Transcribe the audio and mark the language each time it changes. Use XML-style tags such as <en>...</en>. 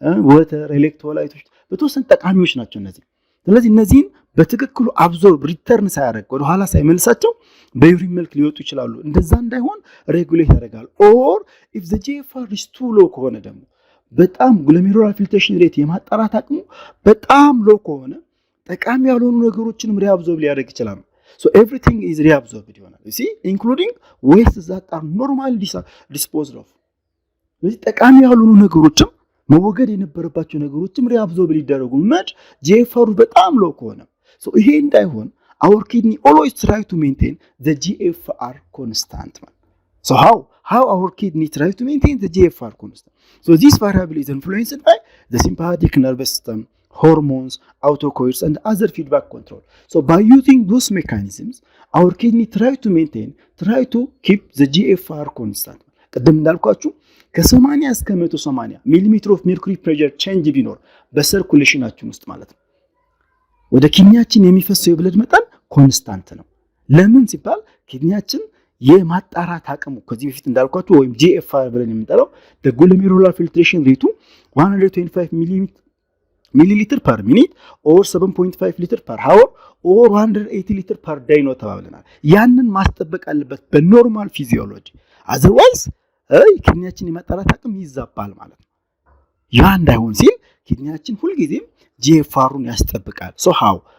<am>ወተር፣ ኤሌክትሮላይቶች በተወሰነ ጠቃሚዎች ናቸው እነዚህ። ስለዚህ እነዚህን በትክክሉ አብዞርብ ሪተርን ሳያደርግ ወደ ኋላ ሳይመልሳቸው በዩሪን መልክ ሊወጡ ይችላሉ። እንደዛ እንዳይሆን ሬጉሌት ያደርጋል።</am> <en>ኦር ኢፍ ዘ GFR is too low</en> <am>ከሆነ ደግሞ በጣም ግሎሜሩላር ፊልትሬሽን ሬት የማጣራት አቅሙ በጣም ሎ ከሆነ ጠቃሚ ያልሆኑ ነገሮችንም ሪአብዞርብ ሊያደርግ ይችላል።</am> <en>Everything is reabsorbed</en> <am>ይሆናል።</am> <en>including wastes that are normally disposed of.</en> <am>ስለዚህ ጠቃሚ ያልሆኑ ነገሮችም መወገድ የነበረባቸው ነገሮችም reabsorb ሊደረጉ መች GFR በጣም ሎ ከሆነ ይሄ እንዳይሆን</am> <en>our kidney always try to maintain the GFR constant. How our kidney try to maintain the GFR constant? This variable is influenced by the sympathetic nervous system, hormones, autocoils and other feedback control. By using those mechanisms, our kidney try to keep the GFR constant.</en> <am>ቀደም እንዳልኳችሁ ከ80 እስከ 180 ሚሊሜትር ኦፍ ሜርኩሪ ፕሬሸር ቼንጅ ቢኖር በሰርኩሌሽናችን ውስጥ ማለት ነው ወደ ኪድኒያችን የሚፈሰው የብለድ መጠን ኮንስታንት ነው። ለምን ሲባል ኪድኒያችን የማጣራት አቅሙ ከዚህ በፊት እንዳልኳችሁ ወይም GFR ብለን የምንጠራው</am> <en>the glomerular filtration rate 125 milliliter per minute or 7.5 liter per hour or 180 liter per day</en> <am>ነው ተባብለናል። ያንን ማስጠበቅ አለበት በኖርማል ፊዚዮሎጂ otherwise ኪድኒያችን የማጣራት አቅም ይዛባል ማለት ነው። ያ እንዳይሆን ሲል ኪድኒያችን ሁልጊዜም GFR-ን ያስጠብቃል።</am> <en>so how?</en>